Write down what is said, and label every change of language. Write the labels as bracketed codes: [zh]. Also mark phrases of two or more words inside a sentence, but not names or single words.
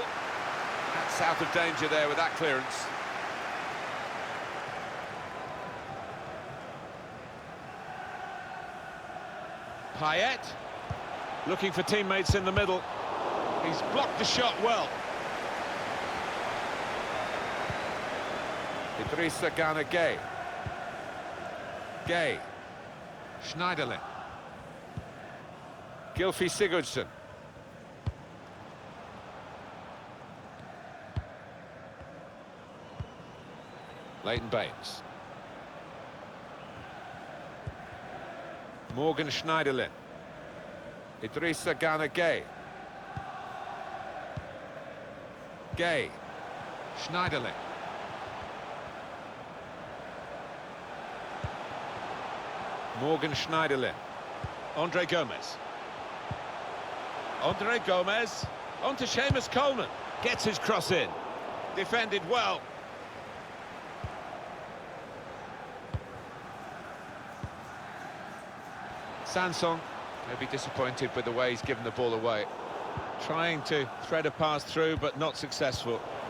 [en] That's out of danger there with that clearance. Payet, looking for teammates in the middle. He's blocked the shot well. Idrissa Gueye. Gueye. Schneiderlin. Gylfi Sigurdsson. Leighton Baines. Morgan Schneiderlin. Idrissa Gueye. Gueye. Schneiderlin. Morgan Schneiderlin. Andre Gomez. Andre Gomez. On to Seamus Coleman. Gets his cross in. Defended well. Sanson may be disappointed with the way he's given the ball away. Trying to thread a pass through, but not successful.